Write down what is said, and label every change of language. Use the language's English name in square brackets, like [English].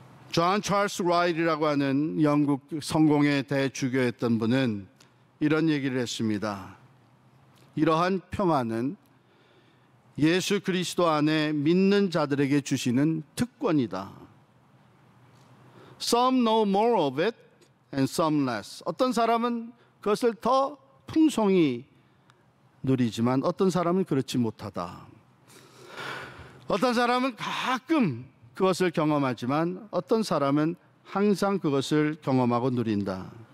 [Korean] 존 찰스 라이트라고 하는 영국 성공의 대주교였던 분은 이런 얘기를 했습니다. 이러한 평안은 예수 그리스도 안에 믿는 자들에게 주시는 특권이다. [English] Some know more of it and some less. [Korean] 어떤 사람은 그것을 더 풍성히 누리지만 어떤 사람은 그렇지 못하다. 어떤 사람은 가끔 그것을 경험하지만 어떤 사람은 항상 그것을 경험하고 누린다.